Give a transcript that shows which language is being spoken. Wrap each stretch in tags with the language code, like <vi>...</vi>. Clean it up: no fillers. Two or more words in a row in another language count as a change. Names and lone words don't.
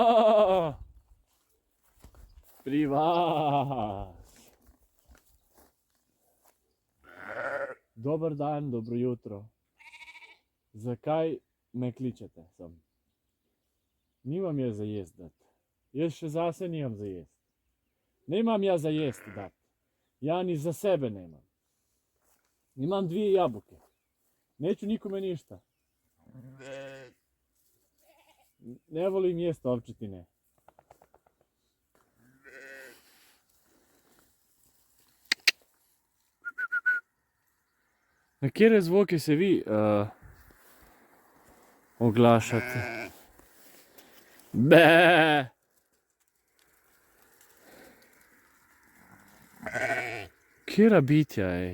<sl>Pri vas. Dober dan, dobro jutro. Zakaj me kličete sem? Nimam jaz za jest dati. Jaz še zase nimam za jest.</sl> <hr>Nemam ja za jest dati. Ja ni za sebe nemam. Imam 2 jabuke. Neću nikome ništa. Ne volim jest ovčetine.</hr> <sl>Na katere zvoke se vi oglašate? Be. Katera bitja, ej?</sl>